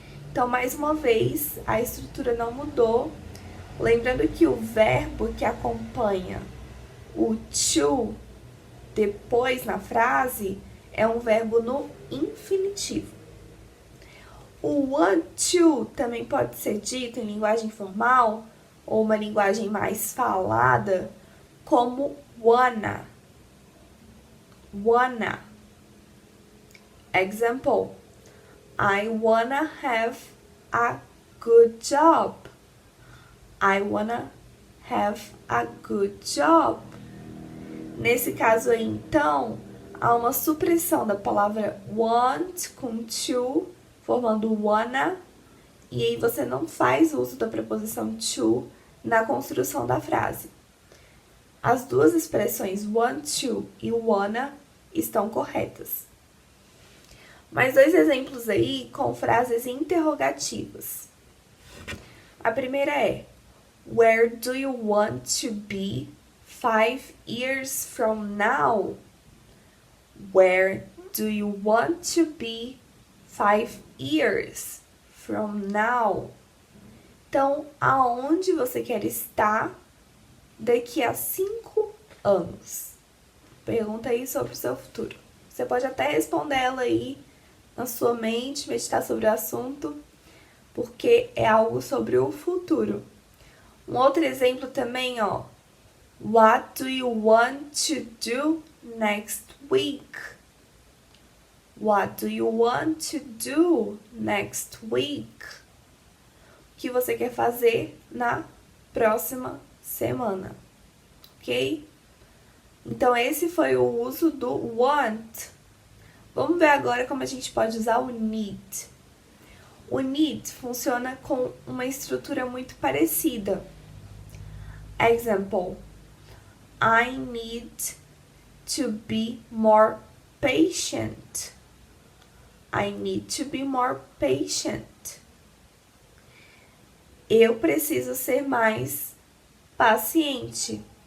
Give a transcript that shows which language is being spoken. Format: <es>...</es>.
<pt>Então, mais uma vez, a estrutura não mudou. Lembrando que o verbo que acompanha o to depois na frase é um verbo no infinitivo. O want to também pode ser dito em linguagem formal ou uma linguagem mais falada como wanna.</pt> <en>Example: I wanna have a good job. I wanna have a good job.</en> <pt>Nesse caso aí, então, há uma supressão da palavra want com to, formando wanna, e aí você não faz uso da preposição to na construção da frase. As duas expressões want to e wanna estão corretas. Mais dois exemplos aí com frases interrogativas. A primeira é:</pt> <en>Where do you want to be 5 years from now? Where do you want to be 5 years from now?</en> <pt>Então, aonde você quer estar daqui a 5 anos? Pergunta aí sobre o seu futuro. Você pode até responder ela aí na sua mente, meditar sobre o assunto, porque é algo sobre o futuro. Um outro exemplo também, ó.</pt> <en>What do you want to do next week? What do you want to do next week?</en> <pt>que você quer fazer na próxima semana, ok? Então, esse foi o uso do want. Vamos ver agora como a gente pode usar o need. O need funciona com uma estrutura muito parecida.</pt> <en>Example: I need to be more patient. I need to be more patient.</en> <pt>Eu preciso ser mais paciente.</pt>